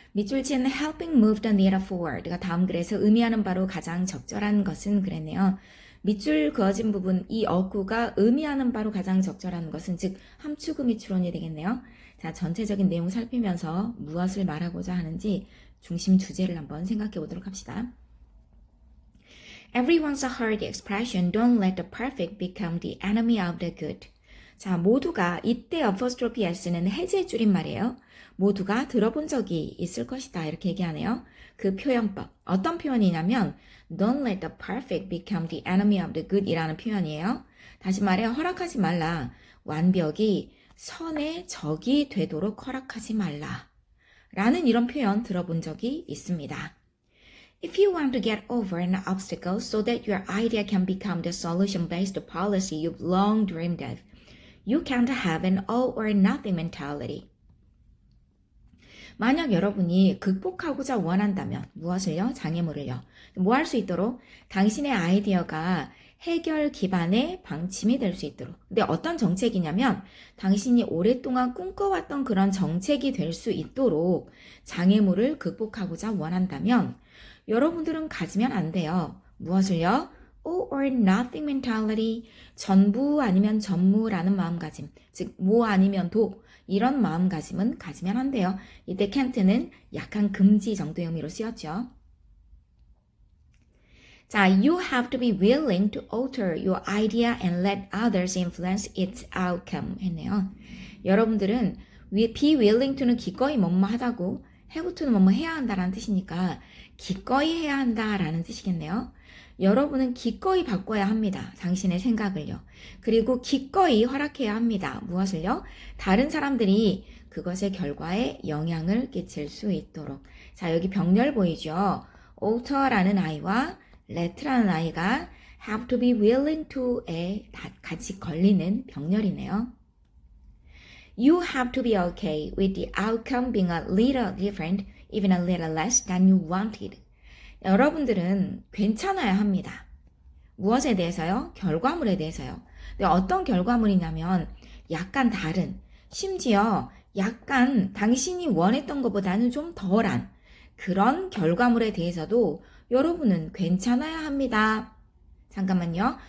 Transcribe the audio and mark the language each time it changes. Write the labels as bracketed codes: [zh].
[ko] 밑줄 친 [en] helping move the needle forward [ko] 가 다음 글에서 의미하는 바로 가장 적절한 것은 그랬네요. 밑줄 그어진 부분, 이 어구가 의미하는 바로 가장 적절한 것은 즉 함축음이 추론이 되겠네요. 자, 전체적인 내용 살피면서 무엇을 말하고자 하는지 중심 주제를 한번 생각해 보도록 합시다. [en] Everyone's heard the expression don't let the perfect become the enemy of the good. [ko] 자, 모두가 이때 apostrophe s는 해제 줄임말이에요. 모두가 들어본 적이 있을 것이다 이렇게 얘기하네요. 그 표현법 어떤 표현이냐면 [en] don't let the perfect become the enemy of the good [ko] 이라는 표현이에요. 다시 말해 허락하지 말라. 완벽이 선의 적이 되도록 허락하지 말라 라는 이런 표현 들어본 적이 있습니다. [en] If you want to get over an obstacle so that your idea can become the solution-based policy you've long dreamed of, you can't have an all or nothing mentality. [ko] 만약 여러분이 극복하고자 원한다면 무엇을요? 장애물을요. 뭐 할 수 있도록? 당신의 아이디어가 해결 기반의 방침이 될 수 있도록. 근데 어떤 정책이냐면 당신이 오랫동안 꿈꿔왔던 그런 정책이 될 수 있도록 장애물을 극복하고자 원한다면 여러분들은 가지면 안 돼요. 무엇을요? [en] all or nothing mentality, [ko] 전부 아니면 전무라는 마음가짐, 즉 뭐 아니면 도 이런 마음가짐은 가지면 안 돼요. 이때 can't는 약한 금지 정도의 의미로 쓰였죠. 자, [en] you have to be willing to alter your idea and let others influence its outcome [ko] 했네요. 여러분들은 [en] be willing to [ko] 는 기꺼이 뭐뭐 하다고 [en] have to [ko] 는 뭐뭐 해야 한다라는 뜻이니까 기꺼이 해야 한다라는 뜻이겠네요. 여러분은 기꺼이 바꿔야 합니다. 당신의 생각을요. 그리고 기꺼이 허락해야 합니다. 무엇을요? 다른 사람들이 그것의 결과에 영향을 끼칠 수 있도록. 자, 여기 병렬 보이죠? alter라는 아이와 let라는 아이가 [en] have to be willing to [ko] 에 같이 걸리는 병렬이네요. [en] You have to be okay with the outcome being a little different, even a little less than you wanted. [ko] 여러분들은 괜찮아야 합니다. 무엇에 대해서요? 결과물에 대해서요. 근데 어떤 결과물이냐면 약간 다른, 심지어 약간 당신이 원했던 것보다는 좀 덜한 그런 결과물에 대해서도 여러분은 괜찮아야 합니다. 잠깐만요.